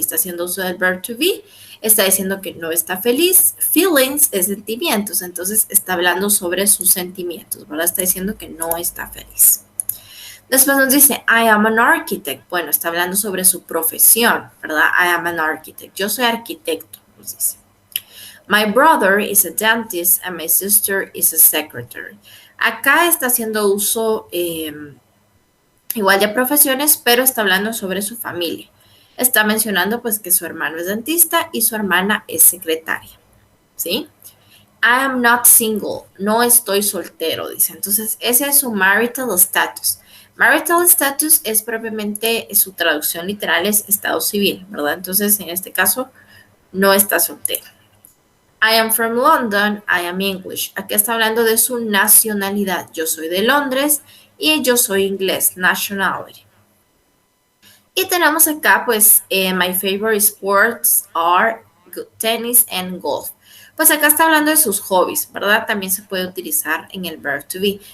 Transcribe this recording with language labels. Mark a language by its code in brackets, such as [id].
[es] Está haciendo uso del verb to be. Está diciendo que no está feliz. Feelings es sentimientos. Entonces está hablando sobre sus sentimientos, ¿verdad? Está diciendo que no está feliz. Después nos dice, [en] I am an architect. [es] Bueno, está hablando sobre su profesión, ¿verdad? [en] I am an architect. [es] Yo soy arquitecto, nos dice. [en] My brother is a dentist and my sister is a secretary. [es] Acá está haciendo uso igual de profesiones, pero está hablando sobre su familia. Está mencionando pues que su hermano es dentista y su hermana es secretaria, ¿sí? [en] I am not single. [es] No estoy soltero, dice. Entonces, ese es su marital status. Marital status es propiamente, su traducción literal es estado civil, ¿verdad? Entonces, en este caso, no está soltero. [en] I am from London, I am English. [es] Aquí está hablando de su nacionalidad. Yo soy de Londres y yo soy inglés, nationality. Y tenemos acá, pues, [en] my favorite sports are tennis and golf. [es] Pues acá está hablando de sus hobbies, ¿verdad? También se puede utilizar en el verb to be.